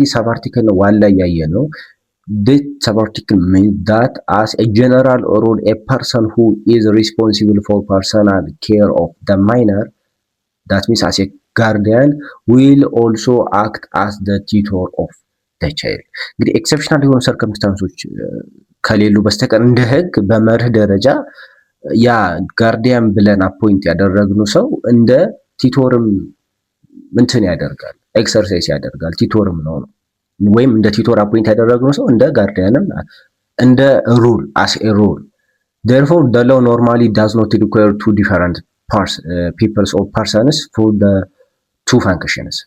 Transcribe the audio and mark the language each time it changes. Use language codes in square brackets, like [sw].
[am] እንግዲህ ሰብ አርቲክል ነው ዋላ ያየ ነው። [en] This sub-article means that as a general rule, a person who is responsible for personal care of the minor, that means as a guardian, will also act as the tutor of the child. [am] እንግዲህ ኤክሰፕሽናል የሆኑ ሰርከምስታንሶች ከሌሉ በስተቀር እንደ ህግ በመርህ ደረጃ ያ ጋርዲያን ብለን አፖይንት ያደረግነው ሰው እንደ ቲቶርም እንትን ያደርጋል፣ ኤክሰርሳይዝ ያደርጋል፣ ቲቶርም ነው ወይም እንደ ቲቶር አፖይንት ያደረግነው ሰው እንደ ጋርዲያንም እንደ ሩል [en] as a rule. Therefore the law normally does not require two different peoples or persons for the two functions.